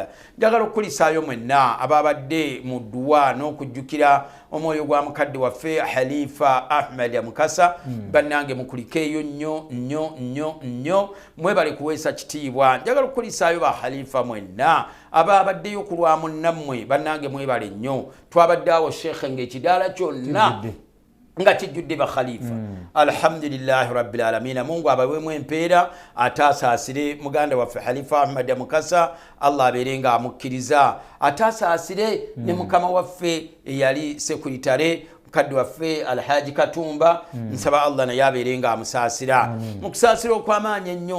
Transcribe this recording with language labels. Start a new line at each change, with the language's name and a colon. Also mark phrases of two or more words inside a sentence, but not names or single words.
Ganda: njagala okukulisaayo mwenna ababadde mu dduwa n'okujjukira omwoyo gwa mukadde waffe Halifa Ahmed Mukasa. bannange mukulikeeyo nnyo mwebale kuweesa kitiibwa. njagala okukulisaayo ba Halifa mwenna ababaddeyo ku lwa munnammwe bannange mwebale nnyo. twabadde awo sheekhe ng'ekidaala kyonna nga kijjudde ba Khalifa.
Arabic: الحمد لله رب العالمين.
Ganda: Mungu abaweemu empeera ataasaasire muganda waffe Halifa Ahmed Mukasa. Allah abeerenga amukkiriza ataasaasire ne mukama waffe eyali sekuritare mukadde waffe Alhaji Katumba. nsaba Allah naye abeerenga amusaasira mu kusaasira okw'amaanyi ennyo.